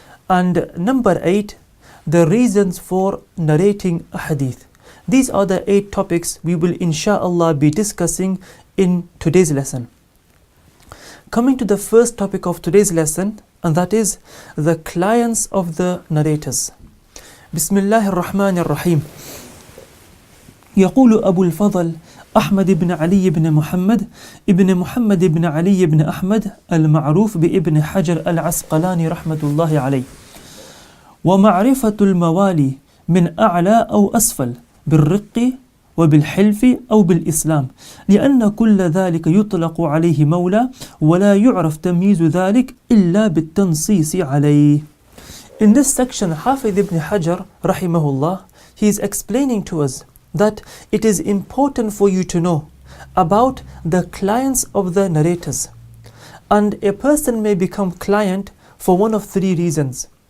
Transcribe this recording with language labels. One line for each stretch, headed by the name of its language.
English: And number 8, the reasons for narrating a hadith. These are the 8 topics we will insha'Allah be discussing in today's lesson. Coming to the first topic of today's lesson, and that is the clients of the narrators.
Arabic: Bismillahir Rahmanir Rahim. يقول أبو الفضل أحمد بن علي بن محمد بن علي بن أحمد المعروف بابن حجر العسقلاني رحمة الله عليه: ومعرفة الموالي من أعلى أو أسفل بالرق وبالحلف أو بالإسلام، لأن كل ذلك يطلق عليه مولى ولا يعرف تمييز ذلك إلا بالتنصيص عليه.
English: In this section, Hafidh ibn Hajar rahimahullah, he is explaining to us that it is important for you to know about the clients of the narrators. And a person may become client for one of 3 reasons.